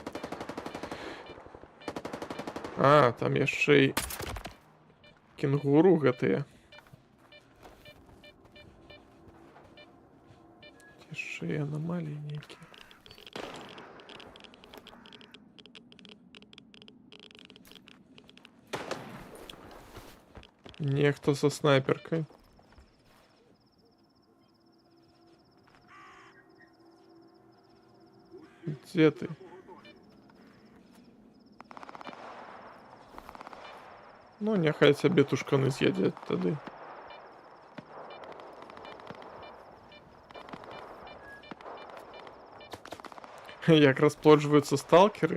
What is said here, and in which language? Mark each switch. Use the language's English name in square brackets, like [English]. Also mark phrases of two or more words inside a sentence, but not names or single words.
[Belarusian] А, там яшчэ і кенгуру гэтыя. Яшчэ і анамаліі нейкія. [Russian] Нехто со снайперкой. Где ты? [Belarusian] Ну, няхай цябе тушканы з'едзяць тады. Як расплоджваюцца сталкеры?